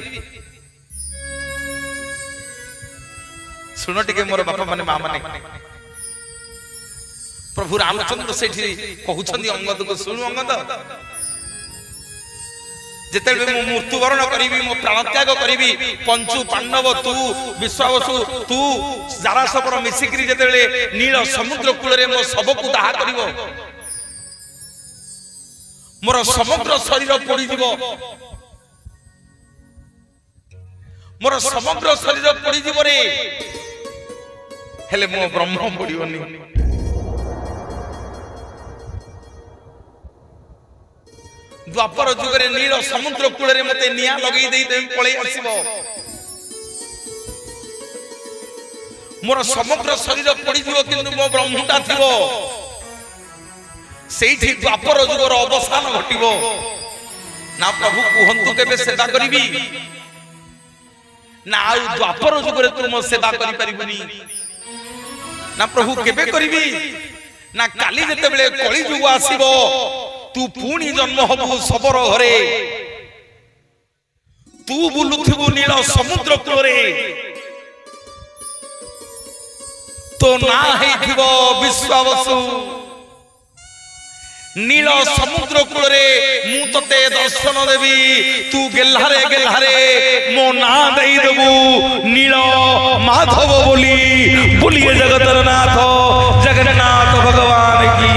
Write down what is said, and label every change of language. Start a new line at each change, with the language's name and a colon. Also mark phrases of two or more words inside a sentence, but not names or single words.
Odia: ଶୁଣ ଟିକେ ମୋର ବାପା ମାନେ ମା ମାନେ ପ୍ରଭୁ ରାମଚନ୍ଦ୍ର ସେଠି କହୁଛନ୍ତି ଅଙ୍ଗଦ କୁ ଶୁଣୁ ଅଙ୍ଗଦ ଯେତେ ମୁଁ ମୃତ୍ୟୁବରଣ କରି ମୋ ପ୍ରାଣ ତ୍ୟାଗ କରି ପଞ୍ଚୁ ପାଣ୍ଡବ ତୁ ବିଶ୍ୱାବସୁ ତୁ ଯାରା ଶବର ମିଶିକରି ଯେତେ ନୀଳ ସମୁଦ୍ର କୂଳ ରେ ମୋ ଶବ କୁ ଦାହ କରିବୋ ମୋର ସମଗ୍ର ଶରୀର ପୋଡ଼ି ଯିବୋ ମୋର ସମଗ୍ର ଶରୀର ପୋଡ଼ି ଯିବୋ ରେ ହେଲେ ମୋ ବ୍ରହ୍ମ ପୋଡ଼ିବନି ଦ୍ୱାପର ଯୁଗରେ ନୀଳ ସମୁଦ୍ର କୂଳ ରେ ମତେ ନିଆଁ ଲଗାଇ ଦେଇ ତୁମ ପଛେ ଆସିବୋ ମୋର ସମଗ୍ର ଶରୀର ପଡ଼ି ଯିବୋ କିନ୍ତୁ ମୋ ବ୍ରହ୍ମଟା ଥିବୋ ସେଠି ଦ୍ୱାପର ଯୁଗର ଅବସାନ ଘଟିବୋ ନା ପ୍ରଭୁ କୁହନ୍ତୁ କେବେ ସେବା କରିବି ନା ଆ ଦ୍ୱାପର ଯୁଗରେ ତୁମ ସେବା କରି ପାରିବୁନି ନା ପ୍ରଭୁ କେବେ କରିବି ନା କାଲି ଯେତେ ବେଳେ କଳି ଯୁଗ ଆସିବୋ ତୁ ପୁଣି ଜନ୍ମ ହବୁ ଶବର ଘରେ ତୁ ବୁଲୁଥିବୁ ନୀଳ ସମୁଦ୍ର କୂଳେ ତୋ ନା ହେଥିବୋ ବିଶ୍ୱାବସୁ ନୀଳ ସମୁଦ୍ର କୂଳେ ମୁଁ ତତେ ଦର୍ଶନ ଦେବି ତୁ ଗେଲ୍ହାରେ ମୋ ନା ଦେଇ ଦେବୁ ନୀଳ ମାଧବ ବୋଲି ବୋଲିଏ ଜଗତର ନାଥ ଜଗନ୍ନାଥ ଭଗବାନ କି